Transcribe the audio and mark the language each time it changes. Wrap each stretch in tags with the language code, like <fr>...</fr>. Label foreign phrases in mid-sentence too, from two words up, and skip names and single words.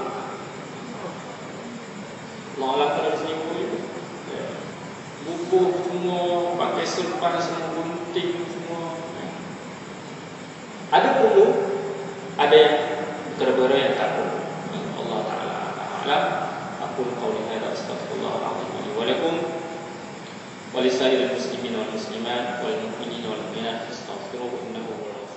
<ms>Allah kalau sini gugup semua, pakai serban semua, gunting semua. Ada perlu, ada yang berbeza yang tak perlu.</ms> <ar>الله تعالى أعلم. أقول قولي هذا أستغفر الله العظيم لي ولكم ولسائر المسلمين والمسلمات والمؤمنين والمؤمنات أستغفره إنه</ar>